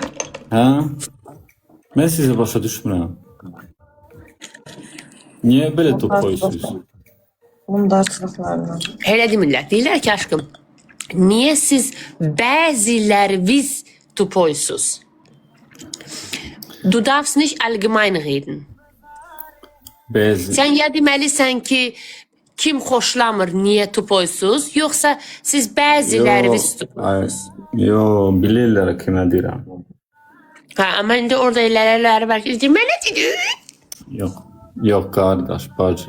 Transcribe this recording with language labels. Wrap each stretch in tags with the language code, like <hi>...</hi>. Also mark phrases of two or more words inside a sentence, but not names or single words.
<az>Hə? Mən sizi başa düşmürəm. Niyə belə top qoyursunuz? Bundarçılıklarla. Elə demirlər. Deyirlər ki, aşkım, niyə siz bəziləriniz tupoysuz?</az> <de>Du darfst nicht allgemein reden.</de> <az>Bəzi. Sən ya deməlisən ki, kim xoşlamır, niyə tupoysuz, yoxsa siz bəziləriniz tupoysuz? Yo, bilirlər kimə deyirəm. Hə, amma indi orada elələr var ki, mənə deyir. Yox qardaş, bacı.</az>